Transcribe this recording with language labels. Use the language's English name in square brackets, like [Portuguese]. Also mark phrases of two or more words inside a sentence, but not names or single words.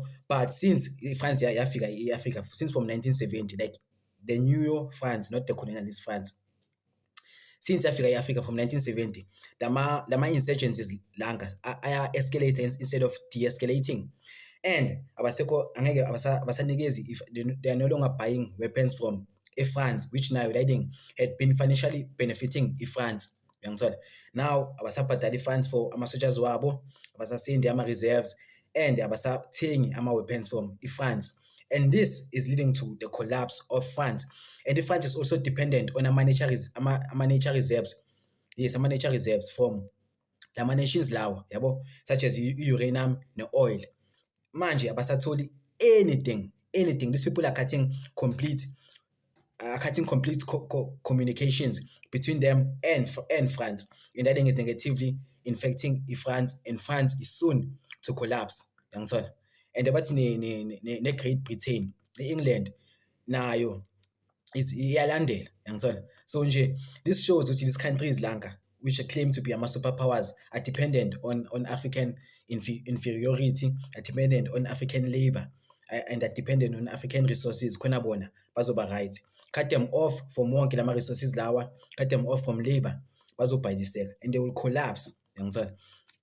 [English] But since France Africa since from 1970, like the new France, not the colonialist France, since Africa from 1970, lama insurgencies are escalating instead of de-escalating, and abasanikezi if they are no longer buying weapons from France, which now had been financially benefiting France. [North Ndebele] Now abasabhadali France for ama-soldiers wabo, abasasendi ama-reserves, and abasathengi ama-weapons [English] from France. And this is leading to the collapse of France. And France is also dependent on ama nature reserves. Yes, ama nature reserves from lama nations [North Ndebele] lawa yabo, [English] such as uranium [North Ndebele] ne-oil, manje abasatholi [English] anything. These people are cutting complete communications between them and France, and that thing is negatively infecting France, and France is soon to collapse. [North Ndebele] Yangithola. And abathi ne Great Britain, England nayo is iyalandela, yangithola. [English] So nje this shows ukuthi these countries lanka which claim to be ama-superpowers are dependent on African inferiority, are dependent on African labor, and are dependent on African resources. [North Ndebele] Khona bona bazoba [English] right. Cut them off from [North Ndebele] wonke lama [English] resources lawa, cut them off from labor, bazobhayiseka, and they will collapse, [North Ndebele] yangithola.